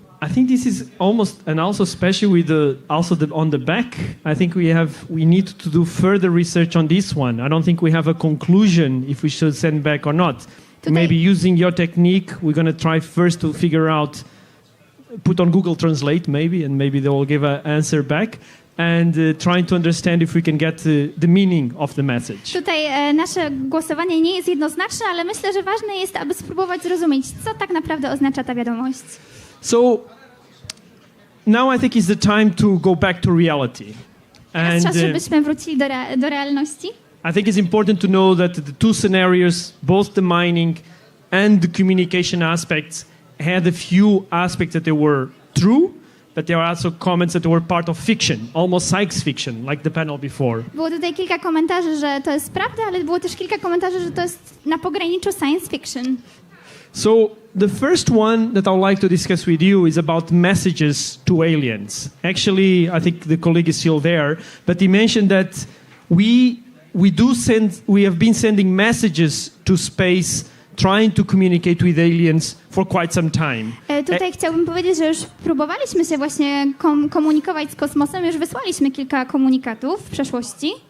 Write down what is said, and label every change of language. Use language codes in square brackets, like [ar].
[en] I think this is almost, and also especially with on the back, I think we need to do further research on this one. I don't think we have a conclusion if we should send back or not. Maybe using your technique, we're going to try first to figure out, put on Google Translate maybe, and maybe they will give an answer back. And trying to understand if we can get the meaning of the message. [pl] Tutaj nasze głosowanie nie jest jednoznaczne, ale myślę, że ważne jest, aby spróbować zrozumieć, co tak naprawdę oznacza ta wiadomość. [en] So now I think is the time to go back to reality. [pl] Teraz czas, żebyśmy wrócili do realności. [en] I think it's important to know that the two scenarios, both the mining and the communication aspects, had a few aspects that they were true, but there are also comments that were part of fiction, almost science fiction, like the panel before. [pl] Było tutaj kilka komentarzy, że to jest prawda, ale było też kilka komentarzy, że to jest na pograniczu science fiction. [en] So the first one that I would like to discuss with you is about messages to aliens. Actually, I think the colleague is still there, but he mentioned that we have been sending messages to space, trying to communicate with aliens for quite some time. [pl] Tutaj chciałbym powiedzieć, że już próbowaliśmy się właśnie komunikować z kosmosem, już wysłaliśmy kilka komunikatów w przeszłości.